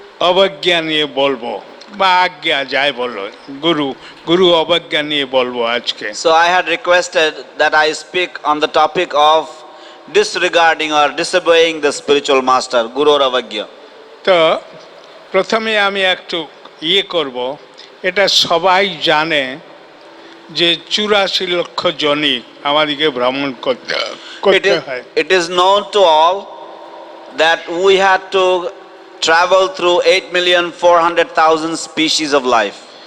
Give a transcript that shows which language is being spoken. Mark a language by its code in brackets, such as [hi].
[bn] অবজ্ঞা নিয়ে বলবো বা আজ্ঞা যাই বলো গুরু গুরু অবজ্ঞা নিয়ে বলবো আজকে। [en] So I had requested that I speak on the topic of disregarding or disobeying the spiritual master, Guru Avagya. [bn] তো প্রথমে আমি একটু করব, এটা সবাই জানে যে 84 লক্ষ জনই আমাদেরকে ভ্রমণ করতে হয়। [en] It is known to all that we had to travel through 8,400,000 species of life.